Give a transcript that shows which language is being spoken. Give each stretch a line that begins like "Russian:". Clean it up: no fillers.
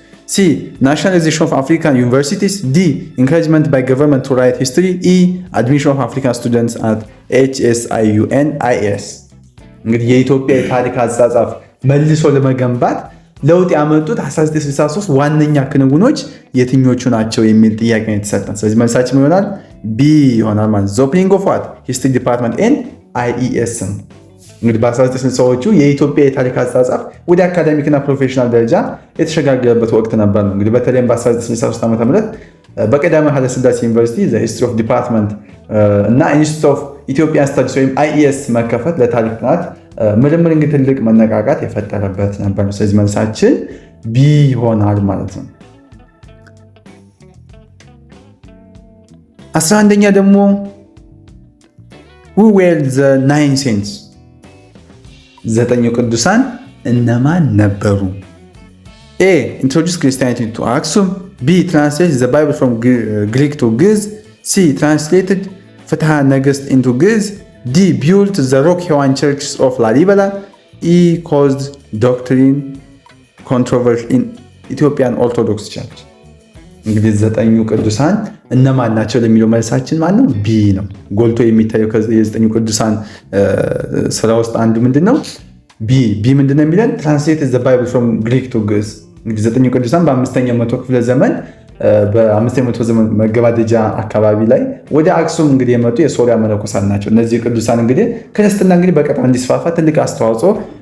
English: C nationalization of African universities. D encouragement by government to write history. E admission of African students at HSIUN IS.
Amharic: እንግዲህ የኢትዮጵያ የታሪክ አጻጻፍ መልሶ ለመገንባት ለውጥ ያመጡት 1963 ዋነኛ ክንውኖች የትኞቹ ናቸው የሚል ጥያቄ ነው የተሰጠን። ስለዚህ መልሳችን ይሆናል ቢ ይሆናል ማለት
English: the opening of what history department and IES።
Amharic: እንግዲህ በ1960ዎቹ የኢትዮጵያ የታሪክ አጻጻፍ ወደ አካዳሚክና ፕሮፌሽናል ደረጃ የተሸጋገረበት ወቅት ነበር ነው። እንግዲህ በተለይም በ1963 ዓ.ም በቀዳማዊ ኃይለ ሥላሴ ዩኒቨርሲቲ ሂስትሪ ኦፍ ዲፓርትመንት እና ኢንስቲትዩት ኦፍ ኢትዮጵያን ስታዲስ ወይም IES መከፈት ለታሪክ ጥናት ምርምር እንግዲህ ትልቅ መነቃቃት የፈጠረበት ነበር ነው። ስለዚህ መልሳችን ቢ ይሆናል ማለት ነው። 11ኛ ደግሞ
English: who were the nine saints?
Amharic: ዘጠኙ ቅዱሳን እነማን ነበሩ?
English: A introduced Christianity to Aksum. B translated the Bible from Greek to Ge'ez. C translated ፍትሐ ነገሥት into Ge'ez. D built the rock hewn churches of Lalibela. E caused doctrine controversy in Ethiopian Orthodox Church.
Amharic: እንግዲህ ዘጠኙ ቅዱሳን እነማን ናቸው ለሚለው መልሳችን ማነው? ቢ ነው። ጎልቶ የሚታየው የዘጠኙ ቅዱሳን ስራ ውስጥ አንዱ ምንድነው? ቢ ምንድነው የሚለን
English: translated the Bible from Greek to Ge'ez።
Amharic: እንግዲህ ዘጠኙ ቅዱሳን በ5ኛው መቶ ክፍለ ዘመን በ5ኛው መቶ ዘመን መገባደጃ አካባቢ ላይ ወደ አክሱም እንግዲህ የመጡ የሶሪያ መነኮሳት ናቸው። እነዚህ ቅዱሳን እንግዲህ ክርስትና እንግዲህ በቀጥታ እንዲስፋፋ ትልቅ አስተዋጽኦ